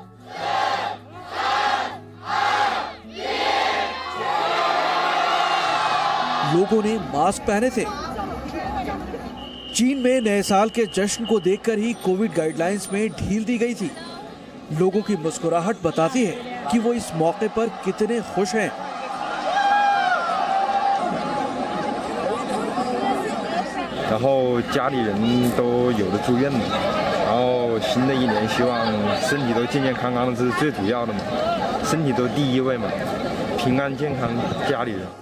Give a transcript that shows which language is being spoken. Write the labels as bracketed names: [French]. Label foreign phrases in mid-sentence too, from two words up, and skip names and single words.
[Hindi] लोगों ने मास्क पहने थे। चीन में नए साल के जश्न को देखकर ही [English] covid guidelines [Hindi] में ढील दी गई थी। लोगों की मुस्कुराहट बताती है कि वो इस मौके पर कितने खुश हैं। [Chinese] 然后家里人都有的住院了，然后新的一年希望身体都健健康康的是最主要的嘛，身体都第一位嘛，平安健康家里人。